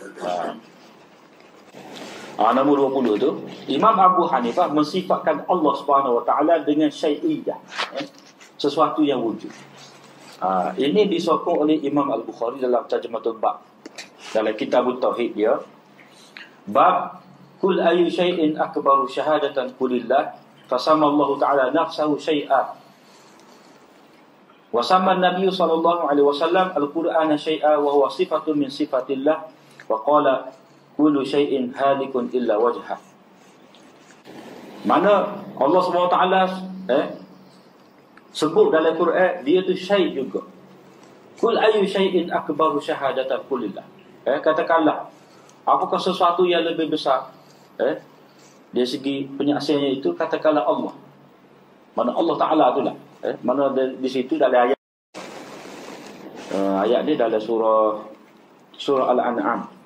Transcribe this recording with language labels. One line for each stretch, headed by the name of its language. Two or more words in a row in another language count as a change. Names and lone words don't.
Malay: Nombor 20 tu, Imam Abu Hanifah mensifatkan Allah SWT dengan syai'iyah, sesuatu yang wujud. Ini disokong oleh Imam Al-Bukhari dalam Tarjumatul Bab, dalam kitab Tauhid dia, bab
Arabic: قل أي شيء أكبر شهادة قل الله فسمى الله تعالى نفسه شيئا وسمى النبي صلى الله عليه وسلم القرآن شيئا وهو صفة من صفات الله وقال كل شيء هالك إلا وجهه.
Malay: Mana Allah SWT sebut dalam Quran dia tu syai' juga.
Arabic: قل أي شيء أكبر شهادة قل الله.
Malay: Katakanlah apakah sesuatu yang lebih besar dari segi penyaksiannya itu, katakanlah Allah. Mana Allah Ta'ala itulah. Mana di situ dalam ayat ayat ni dalam surah Al-An'am.